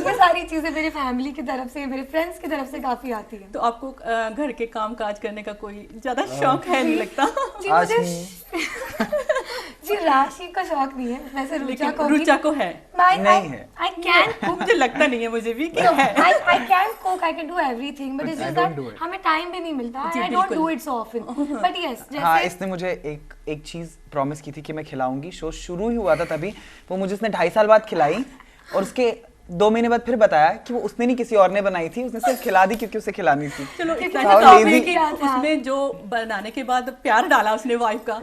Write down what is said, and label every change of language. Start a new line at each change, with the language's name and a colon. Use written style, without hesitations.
Hindi: ये सारी चीज़ें मेरी फैमिली की तरफ से, मेरे फ्रेंड्स की तरफ से काफ़ी आती है. तो आपको घर के काम काज करने का कोई ज़्यादा शौक है नहीं लगता? जी मुझे जी राशि का शौक नहीं है, वैसे रुचा को है. नहीं है.
English: I can cook.
Hindi: मुझे लगता नहीं है मुझे भी कि है.
English: I can cook, I can do everything, but it's just that
Hindi: हमें टाइम भी नहीं मिलता.
English: I don't do it so often. But yes, जैसे
Hindi: हाँ, इसने मुझे एक चीज प्रॉमिस की थी कि मैं खिलाऊंगी. शो शुरू ही हुआ था तभी वो मुझे उसने 2.5 साल बाद खिलाई, और उसके 2 महीने बाद फिर बताया कि वो उसने नहीं किसी और ने बनाई थी, उसने सिर्फ खिला दी क्योंकि उसे खिलानी थी. चलो उसमें जो बनाने के बाद प्यार डाला उसने वाइफ का,